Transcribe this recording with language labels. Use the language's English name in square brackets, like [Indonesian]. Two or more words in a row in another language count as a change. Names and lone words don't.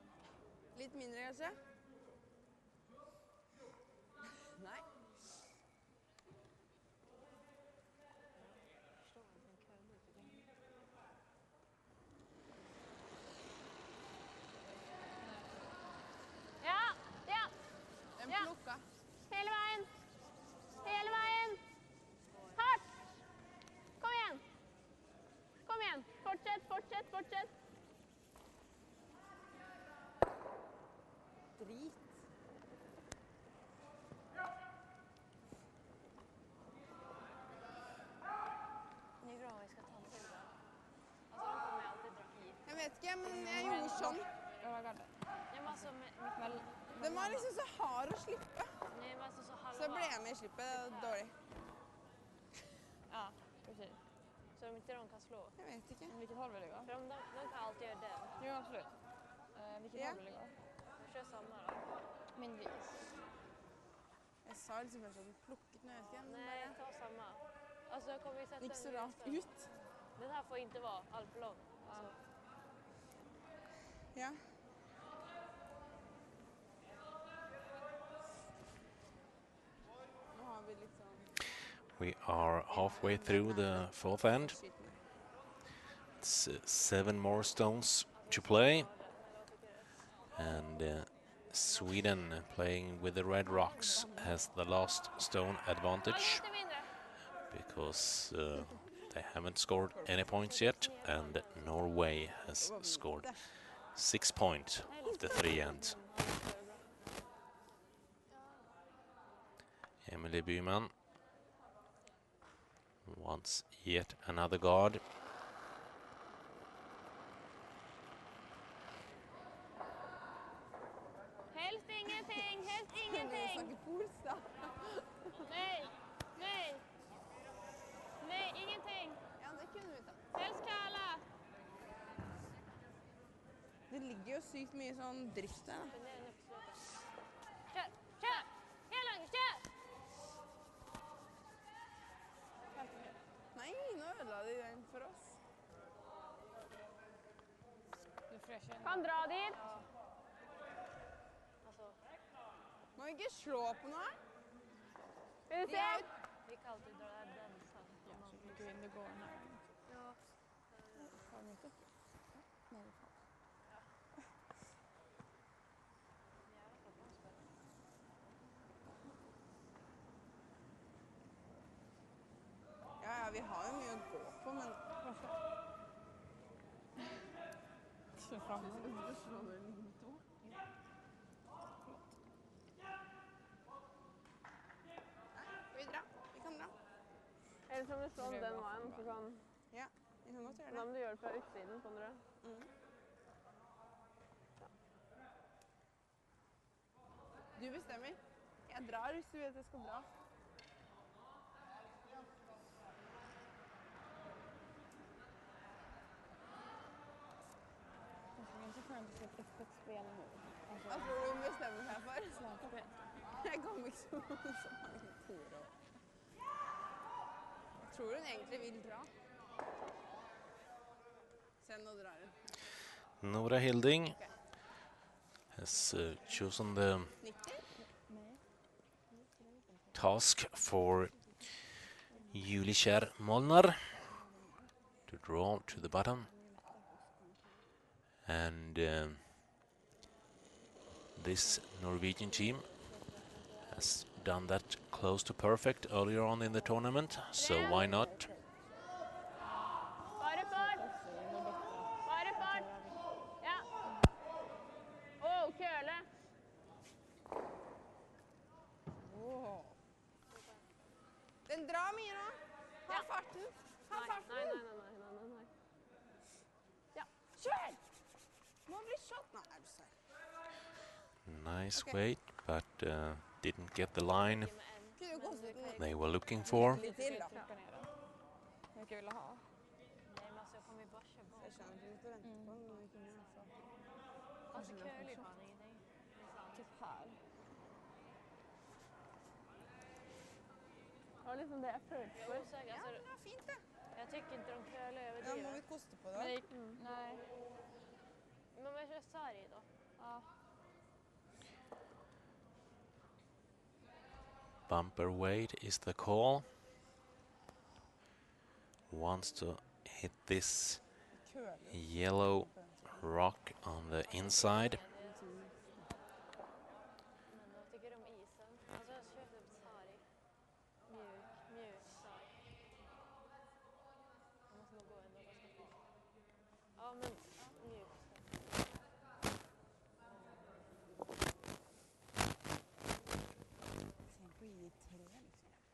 [Norwegian] Litt mindre, kanskje? Nei. [Swedish] Förstår inte en kör lite grann. Ja, ja. Den Ja. [Norwegian] plukka. Hela veien. Hela veien. Hardt. Kom igjen. Kom igjen. Fortsett, fortsett, fortsett. Drit. [Swedish] Det är bra om vi ska ta en till då. Alltså de kommer alltid dra hit. [Norwegian] Jeg vet ikke, men jeg gjorde sånn. [Swedish] Jag var gardet. Ja, men alltså med... [Norwegian] Den var liksom så hard å slippe. [Swedish] Nej, men alltså så halva... [Norwegian] Så ble jeg med i slippet. Det var dårlig. [Swedish] Ja, precis. Så de inte de kan slå. [Norwegian] Jeg vet ikke. [Swedish] Men vilket håll vill det gå? För de kan alltid göra den. Jo, absolut. Vilket Ja. håll vill det gå? Vi kör samma då. Min vis. [Norwegian] Jeg sa liksom først at den plukket, men jeg vet ikke. Den [Swedish] Nej, [Norwegian] bare [Swedish] ta samma. Alltså jag kommer ju sätta [Norwegian] gikk så den rart [Swedish] vid ut. Den här får inte vara allt för lång. Alltså, [Norwegian] Ja. Nå har vi liksom... [English] We are halfway through the fourth end. It's 7 more stones to play. And Sweden, playing with the red rocks, has the last stone advantage [Swedish] lite mindre. [English] because they haven't scored any points yet, and Norway has scored 6 points of the 3 ends. Emily Byman wants yet another guard. [Norwegian] Helst ingenting, helst Vi ingenting. snakker polsk, da. [Swedish] Nej, nej. Nej, ingenting. [Norwegian] Ja, det kunne vi tatt. [Swedish] Helst kalla. [Norwegian] Det ligger jo sykt mye sånn drift der, da. [Swedish] Den är nu på slutet. Kör, kör! Hela vägen, kör! [Norwegian] Nei, nå ødela de den for oss. [Swedish] Du fräschar in. Kom, dra dit. Alltså, [Norwegian] Må vi ikke slå på noe? [Swedish] ska vi [Norwegian] De [Swedish] se? [Norwegian] er jo... [Swedish] Vi kan alltid dra den sen. Ja, så mycket vind det går här. Ja. Har de inte? Nej, det får. [Norwegian] Ja, vi har jo mye å gå på, men... [Swedish] Kör fram. [Norwegian] Slå den inn to. Skal vi dra? Vi kan dra. Eller som det står om den veien, så kan... Ja, vi kan godt gjøre Men det. om du gjør det fra utsiden, kan du det? Du bestemmer. Jeg drar hvis du vet jeg skal dra. [Swedish] Det är inte skönt att se ett öppet spel nu. [Norwegian] Hva tror du hun bestemmer seg for? Slagspel. Jeg kommer ikke så mange turer. Jeg tror hun egentlig vil dra. Se, nå drar hun. [English] Nora Hilding has chosen the 90? task for Julie Kjær Molnar. to draw to the bottom. And this Norwegian team has done that close to perfect earlier on in the tournament, so why not? [Norwegian] Bare fart! Bare fart! Ja. Åh, køle! Wow. Den drar mye nå. Ha Ja. farten. Ha Nei, farten. nei. Ja. Kjør! Må bli shot. Nei, er du serr? [English] Nice Okay. weight, but didn't get the line [Norwegian] Kunne du kostet den [English] they were looking for. [Norwegian] litt til, da? [Swedish] Trycka ner den. Hur mycket vill du ha? Nej, men alltså jag kommer ju bara köra [Norwegian] Så [Swedish] bak. [Norwegian] jeg skjønner ikke litt å vente på den, men vi kunne altså... [Swedish] Alltså curly fan ingenting. Det är sant. Typ här. [Norwegian] Ja, liksom det jag følte for. [Swedish] Jag är osäker. Ja, Alltså, men det var fint, det. jag tycker inte de curly [Norwegian] Ja, må [Swedish] överdriver. [Norwegian] vi koste på [Swedish] Men det [Norwegian] det? [Swedish] gick, nej. Men om jag kör sarg då? Ja. [English] Bumper weight is the call. Wants to hit this [Norwegian] Køler. [English] yellow rock on the inside. [Swedish] Men jag tycker om isen. Alltså jag kör typ sarg. Mjuk sarg. Jag måste nog gå ändå ganska fort. Ja, men mjuk sarg. Sen på i 3, liksom.